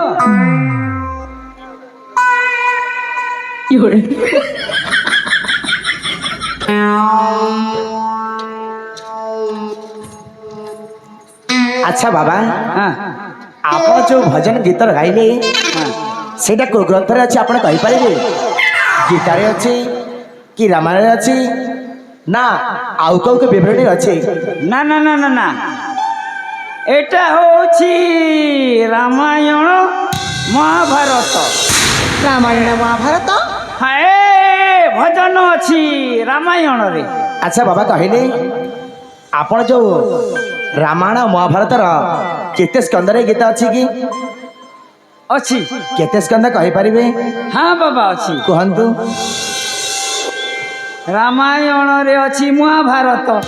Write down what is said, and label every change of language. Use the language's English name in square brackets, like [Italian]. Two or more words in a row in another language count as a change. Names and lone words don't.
[Bangla] আচ্ছা বাবা [Odia] ହଁ ଆପଣ ଯୋଉ ଭଜନ ଗୀତ ଗାଇଲେ ସେଇଟା କୋଉ ଗ୍ରନ୍ଥରେ ଅଛି ଆପଣ କହିପାରିବେ ଗୀତାରେ ଅଛି କି ରାମାୟଣରେ ଅଛି ନା ଆଉ କୋଉ କୋଉ ବିବରଣୀ ଅଛି [Bangla] ନା ନା ନା ନା ନା এটা হচ্ছে রামায়ণ মহাভারত [Odia] ରାମାୟଣ ମହାଭାରତ [Bangla] হ্যাঁ ভজন [Odia] ଅଛି ରାମାୟଣରେ ଆଚ୍ଛା ବାବା କହିଲେ ଆପଣ ଯୋଉ ରାମାୟଣ ମହାଭାରତର କେତେ ସ୍କନ୍ଧରେ ଗୀତ ଅଛି କି ଅଛି କେତେ ସ୍କନ୍ଧ କହିପାରିବେ ହଁ ବାବା ଅଛି କୁହନ୍ତୁ ରାମାୟଣରେ ଅଛି ମହାଭାରତ